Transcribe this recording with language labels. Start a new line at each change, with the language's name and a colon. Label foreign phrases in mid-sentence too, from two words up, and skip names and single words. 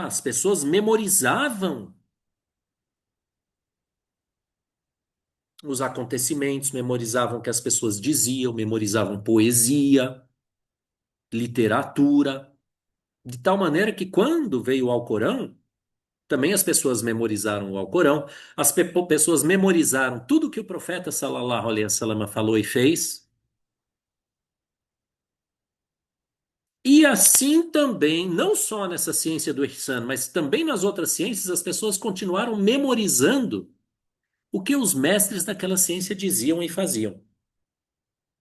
Portuguese: As pessoas memorizavam os acontecimentos, memorizavam o que as pessoas diziam, memorizavam poesia, literatura, de tal maneira que quando veio o Alcorão, também as pessoas memorizaram o Alcorão, pessoas memorizaram tudo que o profeta
Arabic: صلى الله عليه وسلم
Portuguese: falou e fez. E assim também, não só nessa ciência do Ihsan, mas também nas outras ciências, as pessoas continuaram memorizando o que os mestres daquela ciência diziam e faziam.